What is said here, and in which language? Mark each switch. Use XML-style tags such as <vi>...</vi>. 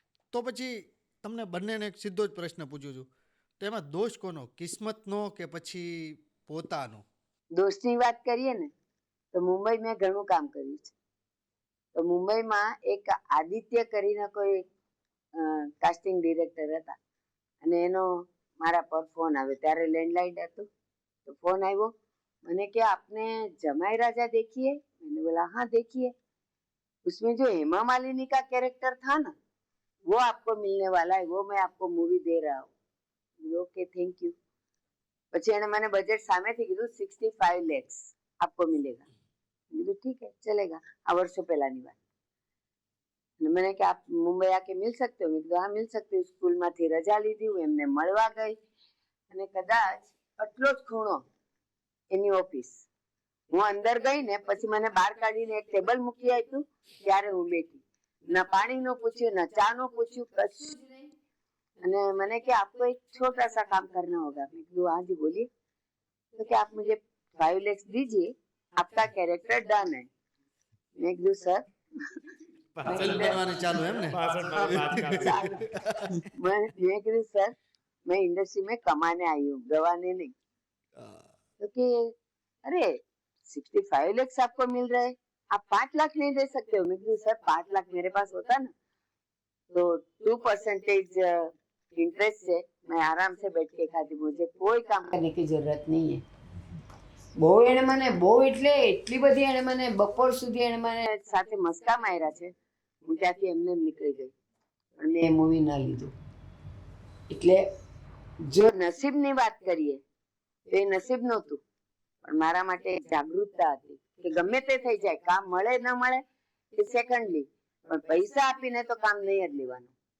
<gu>તો પછી તમને બંનેને એક સીધો જ પ્રશ્ન પૂછું છું, તો એમાં દોષ કોનો, કિસ્મતનો કે પછી પોતાનો? દોસ્તની વાત કરીએ ને તો મુંબઈ મેં ઘણું કામ કર્યું છે. તો મુંબઈમાં એક આદિત્ય કરીને કોઈ કાસ્ટિંગ ડિરેક્ટર હતા અને એનો મારા પર ફોન આવ્યો. ત્યારે લેન્ડલાઇન હતું.</gu> <hi>तो फोन आयो, मैंने क्या आपने जमाई राजा देखी है? मैंने बोला हाँ देखी है. उसमें जो हेमा मालिनी का कैरेक्टर था ना, वो आपको मिलने वाला है, वो मैं आपको मूवी दे रहा हूँ.</hi> <en>Okay thank you.</en> <gu>પછી એને મને બજેટ સામેથી કીધું</gu> <hi>65 lakhs आपको मिलेगा.</hi> <gu>કીધું</gu> <hi>ठीक है चलेगा.</hi> <gu>આ વર્ષો પહેલાની વાત.</gu> <hi>मैंने कहा आप मुंबई आके मिल सकते हो? मैं कहा हाँ मिल सकती हूँ.</hi> <gu>સ્કૂલમાંથી રજા લીધી, હું એમને મળવા ગઈ અને કદાચ આટલો જ ખૂણો એની ઓફિસ, હું અંદર ગઈ ને પછી મને બહાર કાઢીને એક ટેબલ મૂકી આપ્યું, ત્યારે હું બેઠી. ના પાણીનું પૂછ્યું, ના ચાનું પૂછ્યું, કશું જ નહીં. અને મને કે</gu> <hi>आपको एक छोटा सा काम करना होगा. मैं कहा हाँ जी बोलिए. तो क्या आप मुझे 5 lakhs दीजिए, आपका कैरेक्टर डन है. मैं कहा सर</hi> <gu>બનવાની ચાલુ એમ ને?</gu> <hi>मैं कहा सर मैं इंडस्ट्री में कमाने आई हूँ, गवाने नहीं. तो कि अरे 65 lakhs आपको मिल रहे हैं, आप 5 लाख नहीं दे सकते हो? मैं कहा सर 5 लाख मेरे पास होता ना तो 2% इंटरेस्ट से मैं आराम से बैठ के खाती, मुझे कोई काम करने की जरूरत नहीं है.</hi> <gu>બહુ એને મને બહુ એટલે એટલી બધી એને મને બપોર સુધી એને મને સાથે મસ્કા માર્યા છે. હું ત્યાંથી એમને નીકળી ગઈ, પણ મેં એ મૂવી ન લીધું. એટલે જો નસીબની વાત કરીએ તો એ નસીબ નહોતું, પણ મારા માટે જાગૃતતા હતી કે ગમે તે થઈ જાય, કામ મળે ન મળે એ સેકન્ડલી, પણ પૈસા આપીને તો કામ નહીં જ લેવાનું.</gu>